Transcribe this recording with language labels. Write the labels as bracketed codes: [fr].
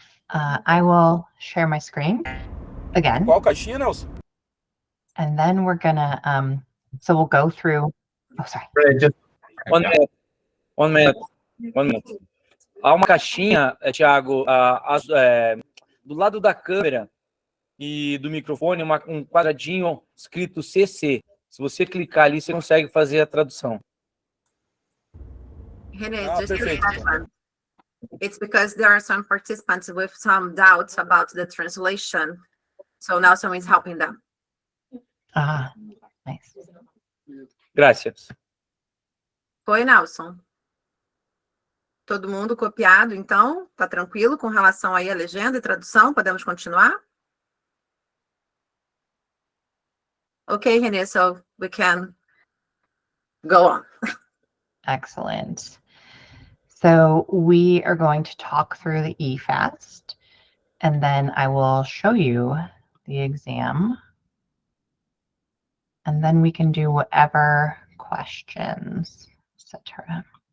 [en] I will share my screen again. [pt] Qual caixinha, Nelson? [en] And then we're gonna, so we'll go through, oh, sorry. Just 1 minute. 1 minute. 1 minute. [pt] Há uma caixinha, Thiago, do lado da câmera e do microfone, um quadradinho escrito CC. Se você clicar ali, você consegue fazer a tradução. [en] Renee, Ah, just a [pt] perfeito. [en] second. It's because there are some participants with some doubts about the translation. So now someone is helping them. Ah, nice. [pt] Graças. Foi, Nelson? Todo mundo copiado, então? Tá tranquilo com relação aí à legenda e tradução? Podemos continuar? [en] Okay, Renee, so we can go on. Excellent. So we are going to talk through the EFAST, and then I will show you the exam, and then we can do whatever questions, etc.